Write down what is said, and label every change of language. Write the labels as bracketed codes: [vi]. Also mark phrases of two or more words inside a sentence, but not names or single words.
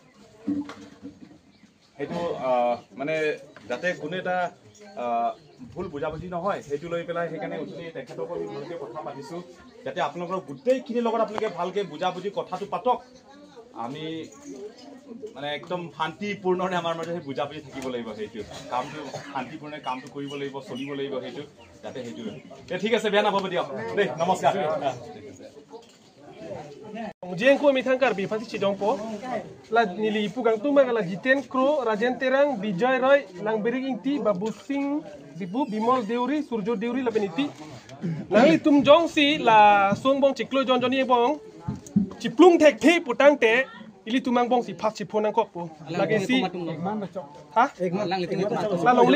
[as] সেইটো মানে যাতে কোনো এটা ভুল বুজাবুজি নহয় সেইটো লৈ পেলাই সেইকাৰণে উঠনি তেখেতসকল ভালকৈ কথা পাতিছোঁ যাতে আপোনালোকৰ গোটেইখিনিৰ লগত আপোনালোকে ভালকৈ বুজাবুজি কথাটো পাতক আমি মানে একদম শান্তিপূৰ্ণৰে আমাৰ মাজত সেই বুজাবুজি থাকিব লাগিব সেইটো কামটো শান্তিপূৰ্ণে কামটো কৰিব লাগিব চলিব লাগিব সেইটো যাতে সেইটো ঠিক আছে বেয়া নাপাব দিয়ক দেই নমস্কাৰ [mjw] Jengko mitangkar bi pasti cidongpo la nili pugang tumang la Jiten Kro Rajen Terang Bijay Roy lang beringti Babu Singh Bibu Bimol Deuri Surjo Deuri la beniti lang li tum jong si la songbong ciklo Joni bong ciplung tek the putang te ili tumang bong si phak ciphonang kok po lagi si ha la longle